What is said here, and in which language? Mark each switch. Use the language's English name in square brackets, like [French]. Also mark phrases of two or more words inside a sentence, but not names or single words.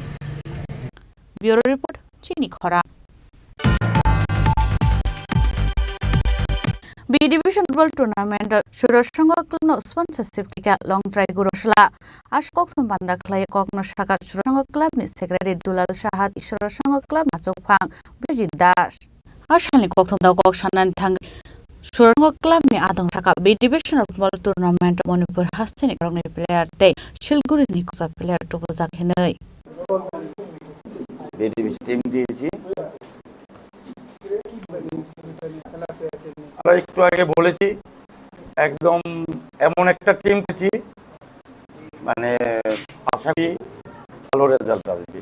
[Kok Borok] Bureau Report, Chini Khorang. B Division Football Tournament Shuroshango Club sponsorship tika long try gurosla Ashkok Sambanda Clay Kokno Shaka Shuroshango Club ni Secretary Dulal Shahat Shuroshango Club Masuk Phang Bijit Dash Ashani Kokum da Kok Shanan Thang Shuroshango Club ni Adong Shaka B Division Football Tournament Manipur Hastini Krongni player day Shilguri ni Kusa player to Buzak Hinai [Bangla] টিম দিয়েছি আমরা একটু আগে বলেছি একদম এমন একটা টিম পেয়েছি, মানে আশা করি ভালো রেজাল্ট আসবে।